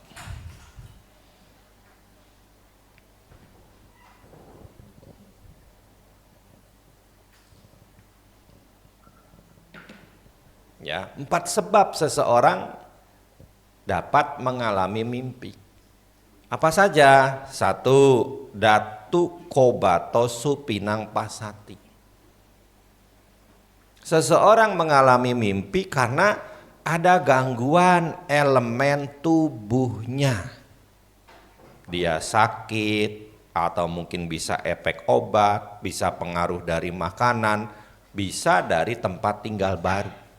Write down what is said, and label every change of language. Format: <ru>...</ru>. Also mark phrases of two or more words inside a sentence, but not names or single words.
<id>Ya, 4 sebab seseorang dapat mengalami mimpi. Apa saja?</id> <pi>1. Datu kobato supinang pasati.</pi> <id>Seseorang mengalami mimpi karena ada gangguan elemen tubuhnya. Dia sakit, atau mungkin bisa efek obat, bisa pengaruh dari makanan, bisa dari tempat tinggal baru.</id>